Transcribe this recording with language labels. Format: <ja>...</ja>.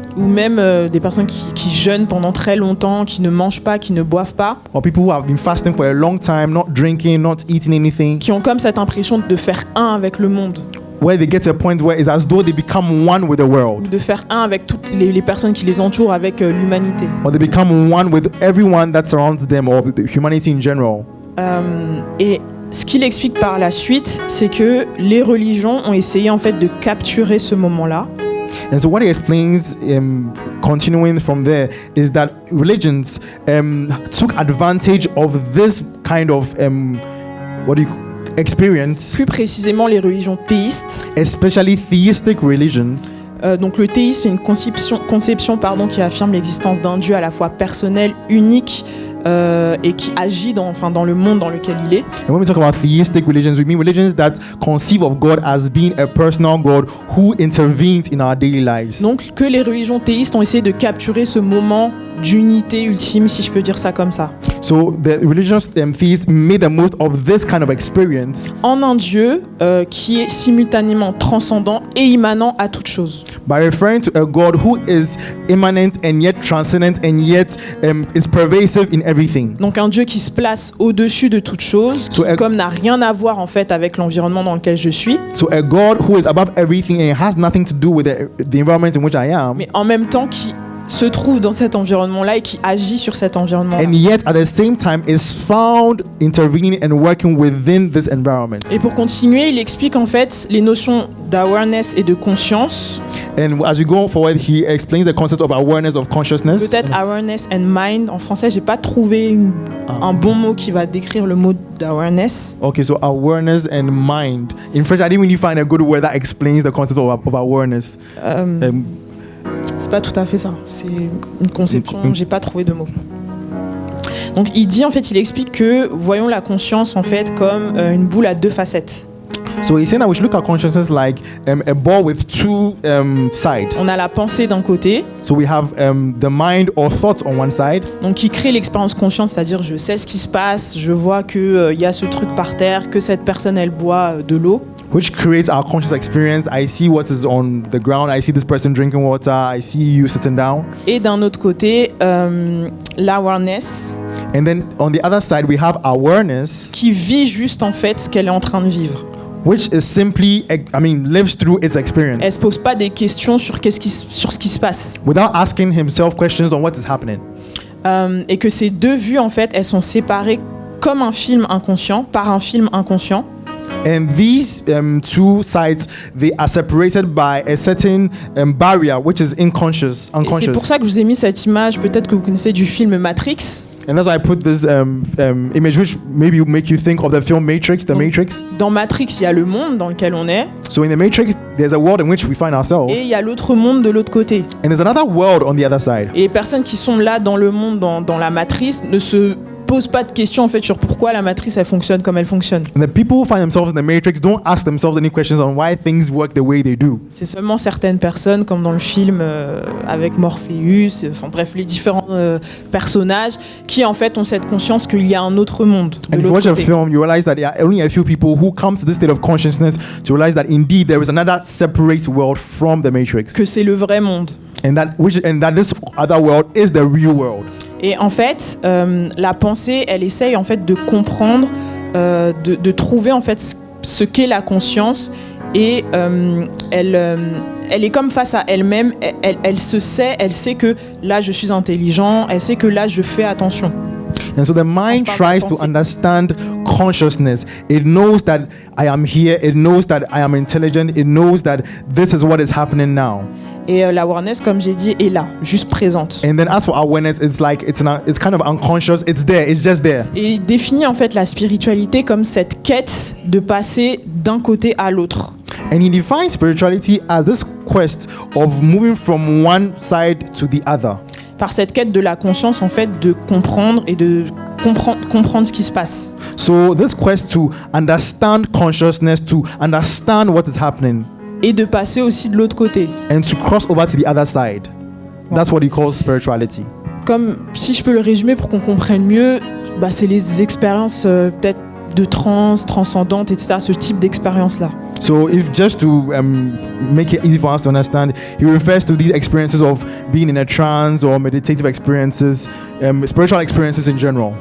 <fr>ou même des personnes qui jeûnent pendant très longtemps, qui ne mangent pas, qui ne boivent pas,</fr> <en>or people who have been fasting for a long time, not drinking, not eating anything,</en> <fr>qui ont comme cette impression de faire un avec le monde,</fr> <en>where they get to a point where it's as though they become one with the</en> <fr>ou</fr> <en>world,</en> <fr>de faire un avec toutes les personnes qui les entourent, avec l'humanité.</fr> <en>or they become one with everyone that surrounds them, or the humanity in general.</en> <fr>Et ce qu'il explique par la suite, c'est que les religions ont essayé en fait de capturer ce moment-là.</fr> <en>And so what he explains, continuing from there, is that religions took advantage of this kind of experience,</en> <fr>Plus précisément, les religions théistes.</fr> <en>especially theistic religions.</en> <fr>Donc le théisme est une conception qui affirme l'existence d'un Dieu à la fois personnel, unique et qui agit dans le monde dans lequel il est.</fr> <en>And when we talk about theistic religions, we mean religions that conceive of God as being a personal God who intervenes in our daily lives.</en> <fr>Donc que les religions théistes ont essayé de capturer ce moment d'unité ultime, si je peux dire ça comme ça,</fr> <en>So the religious theists made the most of this kind of experience</en> <fr>en un Dieu qui est simultanément transcendant et immanent à toute chose.</fr> <en>by referring to a God who is immanent and yet transcendent and yet is pervasive in everything.</en> <fr>Donc un Dieu qui se place au-dessus de toute chose, qui</fr> <en>So,</en> <fr>comme n'a rien à voir en fait avec l'environnement dans lequel je suis,</fr> <en>So a God who is above everything and has nothing to do with the environment in which I am,</en> <fr>mais en même temps qui se trouve dans cet environnement-là et qui agit sur cet environnement-là.</fr> <en>and yet at the same time is found intervening and working within this environment.</en> <fr>Et pour continuer, il explique en fait les notions d'awareness et de conscience,</fr> <en>And as we go forward, he explains the concept of awareness, of consciousness.</en> <fr>peut-être</fr> <en>awareness and mind.</en> <fr>En français, j'ai pas trouvé un bon mot qui va décrire le mot d'awareness.</fr> <en>Okay, so awareness and mind. In French, I didn't really find a good word that explains the concept of awareness.</en> <fr>C'est pas tout à fait ça. C'est une conception. J'ai pas trouvé de mot. Donc il dit en fait, il explique que voyons la conscience en fait comme une boule à deux facettes.</fr> <en>So he's saying that we should look at consciousness like a ball with two sides.</en> <fr>On a la pensée d'un côté,</fr> <en>So we have the mind or thoughts on one side,</en> <fr>donc qui crée l'expérience consciente, c'est-à-dire je sais ce qui se passe, je vois que y a ce truc par terre, que cette personne elle boit de l'eau.</fr> <en>which creates our conscious experience. I see what is on the ground. I see this person drinking water. I see you sitting down.</en> <fr>Et d'un autre côté, l'awareness</fr> <en>And then on the other side, we have awareness,</en> <fr>qui vit juste en fait ce qu'elle est en train de vivre.</fr> <en>which is simply, lives through its experience</en> <fr>Elle se pose pas des questions sur sur ce qui se passe.</fr> <en>without asking himself questions on what is happening.</en> <fr>Et que ces deux vues en fait, elles sont séparées comme un film inconscient, par un film inconscient.</fr> <en>And these two sides, they are separated by a certain barrier, which is</en> <fr>Et c'est pour</fr> <en>unconscious.</en> <fr>ça que je vous ai mis cette image, peut-être que vous connaissez du film Matrix.</fr> <en>And that's why I put this image, which maybe will make you think of the film Matrix, The Matrix.</en> <fr>Dans Matrix, il y a le monde dans lequel on est,</fr> <en>So in the Matrix, there's a world in which we find ourselves,</en> <fr>et il y a l'autre monde de l'autre côté.</fr> <en>and there's another world on the other side.</en> <fr>Et les personnes qui sont là dans le monde, dans la matrice, ne se posent pas de questions en fait sur pourquoi la matrice elle fonctionne comme elle fonctionne.</fr> <en>And the people who find themselves in the Matrix don't ask themselves any questions on why things work the way they do.</en> <fr>C'est seulement certaines personnes, comme dans le film avec Morpheus, enfin bref, les différents personnages, qui en fait ont cette conscience qu'il y a un autre monde. De</fr> <en>And if you</en> <fr>l'autre</fr> <en>watch a</en> <fr>côté.</fr> <en>film, you realize that there are only a few people who come to this state of consciousness to realize that indeed there is another separate world from the Matrix,</en> <fr>Que c'est le vrai monde.</fr> <en>and that this other world is the real world.</en> <fr>Et en fait, la pensée, elle essaye en fait de comprendre, de trouver en fait ce qu'est la conscience, et elle est comme face à elle-même. Elle se sait, elle sait que là je suis intelligent, elle sait que là je fais attention.</fr> <en>And so the mind</en> <fr>Quand je parle de</fr> <en>tries to</en> <fr>pensée.</fr> <en>understand consciousness. It knows that I am here. It knows that I am intelligent. It knows that this is what is happening now.</en> <fr>Et l'awareness, comme j'ai dit, est là, juste présente.</fr> <en>And then as for awareness, it's like it's kind of unconscious. It's there. It's just there.</en> <fr>Et il définit en fait la spiritualité comme cette quête de passer d'un côté à l'autre.</fr> <en>And he defines spirituality as this quest of moving from one side to the other.</en> <fr>Par cette quête de la conscience, en fait, de comprendre et de comprendre ce qui se passe.</fr> <en>So this quest to understand consciousness, to understand what is happening,</en> <fr>Et de passer aussi de l'autre côté.</fr> <en>and to cross over to the other side. That's what he calls spirituality.</en> <fr>Comme, si je peux le résumer pour qu'on comprenne mieux, bah, c'est les expériences peut-être de transe, transcendantes, etc. Ce type d'expérience-là.</fr> <en>So if just to make it easy for us to understand, he refers to these experiences of being in a trance or meditative experiences, spiritual experiences in general.</en>